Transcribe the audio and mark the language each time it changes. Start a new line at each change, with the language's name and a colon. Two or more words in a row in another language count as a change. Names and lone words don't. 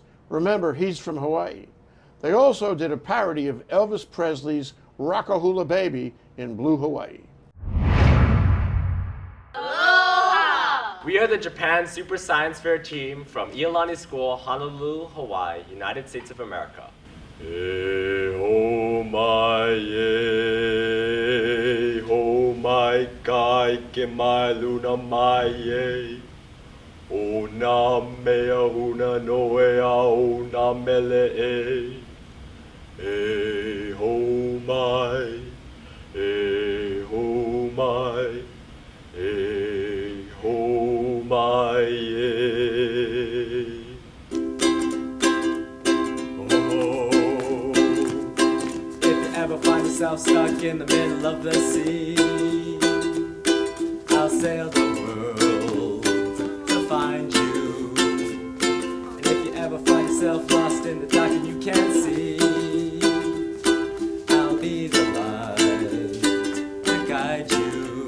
English: Remember, he's from Hawaii. They also did a parody of Elvis Presley's Rock-a-Hula Baby in Blue Hawaii. We are the Japan Super Science Fair team from Iolani School, Honolulu, Hawaii, United States of America.
Hawaiian: E ho mai e ho mai kai ke mai luna mai e o na mea huna noe a o na mele e ho mai e ho mai e ho mai e.
English: Find yourself stuck in the middle of the sea, I'll sail the world to find you. And if you ever find yourself lost in the dark and you can't see, I'll be the light to guide you.